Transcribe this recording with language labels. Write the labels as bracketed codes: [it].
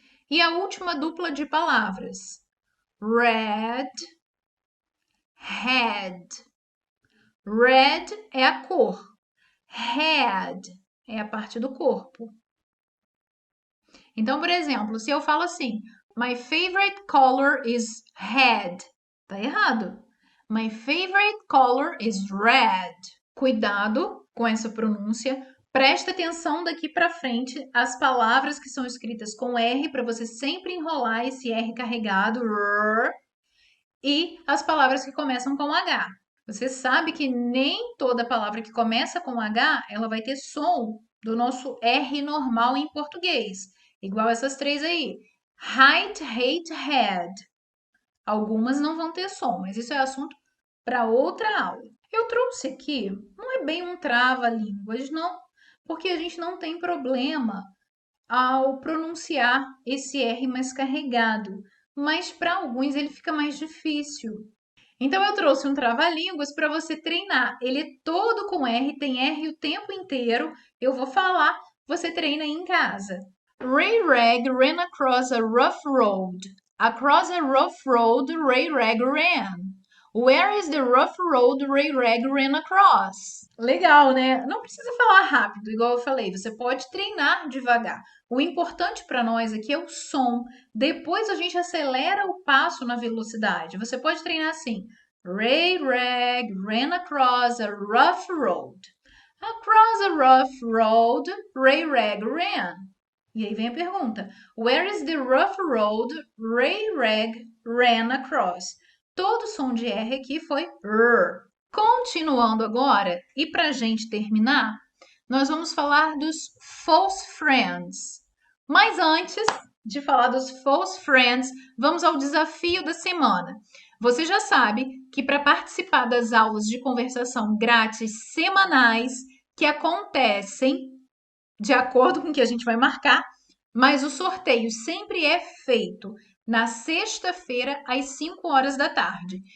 [pt] E a última dupla de palavras, red, head. Red é a cor. Head é a parte do corpo. Então, por exemplo, se eu falo assim, [en] my favorite color is red, [pt] tá errado. [en] My favorite color is red. [pt] Cuidado com essa pronúncia. Presta atenção daqui para frente as palavras que são escritas com R para você sempre enrolar esse R carregado e as palavras que começam com H. Você sabe que nem toda palavra que começa com H, ela vai ter som do nosso R normal em português. Igual essas três aí. Height, hate, head. Algumas não vão ter som, mas isso é assunto para outra aula. Eu trouxe aqui, não é bem um trava-línguas, não, porque a gente não tem problema ao pronunciar esse R mais carregado, mas para alguns ele fica mais difícil. Então, eu trouxe um trava-línguas para você treinar. Ele é todo com R, tem R o tempo inteiro. Eu vou falar, você treina aí em casa. [en] Ray Rag ran across a rough road. Across a rough road, Ray Rag ran. Where is the rough road Ray Rag ran across? [pt] Legal, né? Não precisa falar rápido, igual eu falei. Você pode treinar devagar. O importante para nós aqui é o som. Depois a gente acelera o passo na velocidade. Você pode treinar assim. [en] Ray Rag ran across a rough road. Across a rough road, Ray Rag ran. [pt] E aí vem a pergunta. [en] Where is the rough road Ray Rag ran across? [pt] Todo som de R aqui foi R. Continuando agora, e para a gente terminar, nós vamos falar dos false friends. Mas antes de falar dos false friends, vamos ao desafio da semana. Você já sabe que para participar das aulas de conversação grátis semanais que acontecem de acordo com o que a gente vai marcar, mas o sorteio sempre é feito na sexta-feira, às 5 horas da tarde.